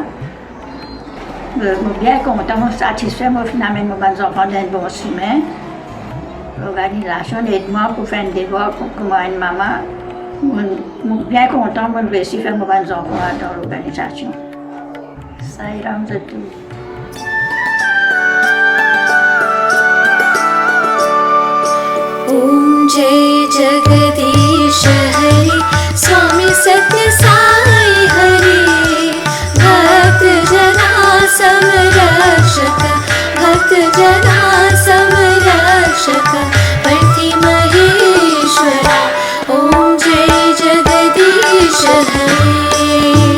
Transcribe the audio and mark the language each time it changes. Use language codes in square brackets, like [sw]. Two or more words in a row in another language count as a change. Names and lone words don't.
[fr] Je suis bien content, satisfait, je finalement mes enfants dans un bon chemin. L'organisation aide-moi pour faire un devoir comme une maman. Je suis bien content de réussir à faire mes enfants dans l'organisation. Sai Ram Zatu. [hi] ॐ जय जगदीश हरि स्वामी सत्य साई हरि भक्त जना समरक्षक भक्त जना समरक्षक पति महेश्वरा ॐ जय जगदीश हरि